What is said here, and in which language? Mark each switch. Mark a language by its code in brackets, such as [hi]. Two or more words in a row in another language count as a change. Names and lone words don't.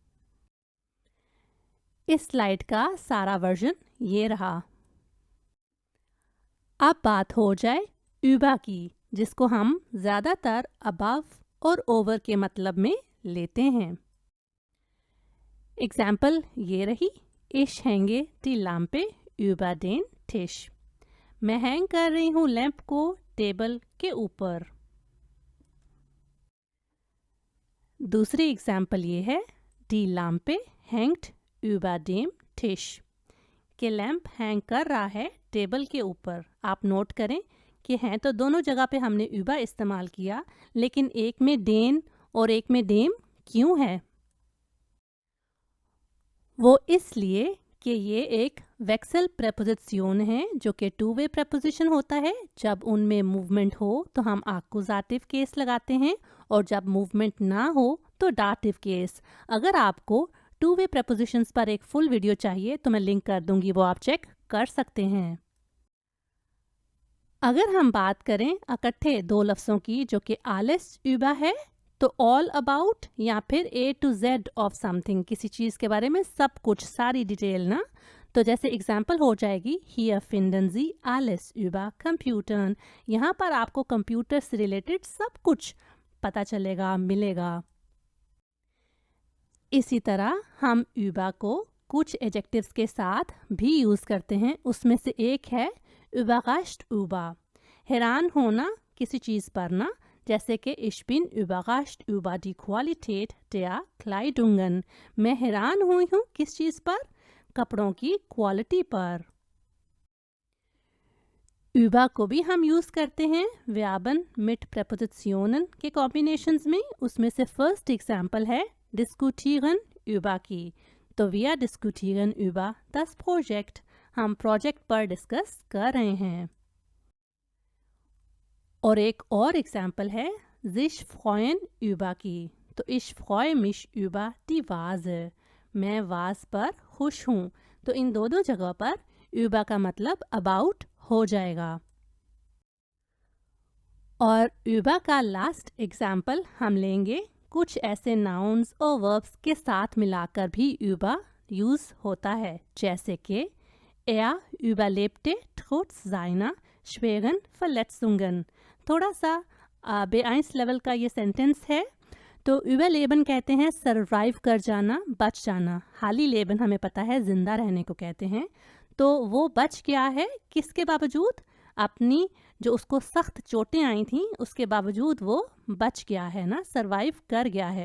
[hi] इस स्लाइड का सारा वर्जन ये रहा। अब बात हो जाए über की, जिसको हम ज़्यादातर above और over के मतलब में लेते हैं। एग्जाम्पल ये रही, [de] ich hänge die Lampe über den Tisch, [hi] मैं हैंग कर रही हूँ लैंप को टेबल के ऊपर। दूसरी एग्जाम्पल ये है, [de] die Lampe hängt über dem Tisch, [hi] कि लैंप हैंग कर रहा है टेबल के ऊपर। आप नोट करें कि हैं तो दोनों जगह पे हमने über इस्तेमाल किया, लेकिन एक में den और एक में dem क्यों है? वो इसलिए कि ये एक वेक्सल प्रेपोजिशन है जो कि [en] two way preposition [hi] होता है। जब उनमें मूवमेंट हो तो हम [en] accusative case [hi] लगाते हैं और जब मूवमेंट ना हो तो [en] dative case. [hi] अगर आपको [en] two way prepositions [hi] पर एक [en] full video [hi] चाहिए तो मैं लिंक कर दूंगी, वो आप चेक कर सकते हैं। अगर हम बात करें इकट्ठे दो लफ्ज़ों की जो कि [de] alles über [hi] है, तो [en] all about [hi] या फिर [en] A to Z of something, [hi] किसी चीज़ के बारे में सब कुछ, सारी डिटेल ना। तो जैसे एग्जाम्पल हो जाएगी [de] hier finden Sie alles über Computern, [hi] यहाँ पर आपको कंप्यूटर से रिलेटेड सब कुछ पता चलेगा, मिलेगा। इसी तरह हम über को कुछ एडजेक्टिव्स के साथ भी यूज़ करते हैं। उसमें से एक है [de] überrascht über, [hi] हैरान होना किसी चीज़ पर ना, जैसे कि [de] ich bin überrascht über die Qualität der Kleidungen, [hi] मैं हैरान हुई हूँ किस चीज़ पर, कपड़ों की क्वालिटी पर। über को भी हम यूज़ करते हैं [de] Verben mit Präpositionen [hi] के कॉम्बिनेशंस में। उसमें से [en] first example [hi] है [de] diskutieren über [hi] की। [de] तो wir diskutieren über das Projekt, [hi] हम प्रोजेक्ट पर डिस्कस कर रहे हैं। और एक और एग्जाम्पल है [de] sich freuen über [hi] की। [de] तो ich freue mich über die Vase, [hi] मैं वाज पर खुश हूँ। तो इन दोनों जगह पर über का मतलब अबाउट हो जाएगा। और über का लास्ट एग्जाम्पल हम लेंगे। कुछ ऐसे नाउन्स और वर्ब्स के साथ मिलाकर भी über यूज़ होता है, जैसे कि [de] er überlebte trotz seiner schweren Verletzungen। [hi] थोड़ा सा B1 लेवल का ये सेंटेंस है। तो überleben कहते हैं सरवाइव कर जाना, बच जाना। हाली लेबन हमें पता है जिंदा रहने को कहते हैं। तो वो बच गया है किसके बावजूद? अपनी जो उसको सख्त चोटें आई थी उसके बावजूद वो बच गया है ना, सरवाइव कर गया है।